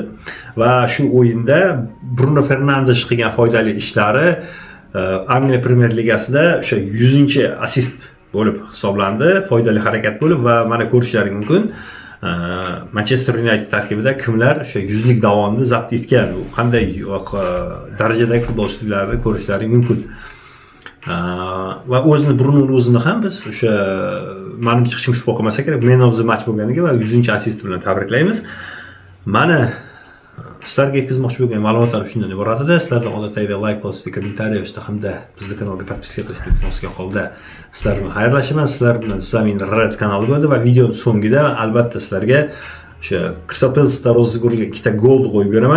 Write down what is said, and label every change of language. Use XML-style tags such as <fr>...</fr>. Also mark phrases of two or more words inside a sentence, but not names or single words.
<uz>Va shu o'yinda Bruno Fernandes qilgan foydali ishlari Angliya Premyer Ligasida o'sha 100-assist bo'lib hisoblandi, foydali harakat bo'lib va mana ko'rishlaring mumkin. Manchester United tarkibida kimlar o'sha 100lik davomni zabt etgan, qanday darajadagi futbolchilarni ko'rishlaring mumkin. Va Brunoning o'zini ham biz o'sha menimcha hech kim shubha qilmasa kerak,</uz> <en>man of the match</en> <uz>bo'lganiga va 100-assist bilan tabriklaymiz. Mana sizlarga yetkazmoqchi bo'lgan ma'lumotlar shundan iborat edi. Sizlardan odatdagidek like bosishni, kommentariy yozishni hamda bizni kanalga podpiska qilishni iltimos holda sizlar bilan xayrlashaman. Sizlar bilan Zamin Reds kanali bo'ldi va videoning so'ngida albatta sizlarga o'sha Crystal Palace darvozasiga urilgan ikkita golni qo'yib beraman.</uz>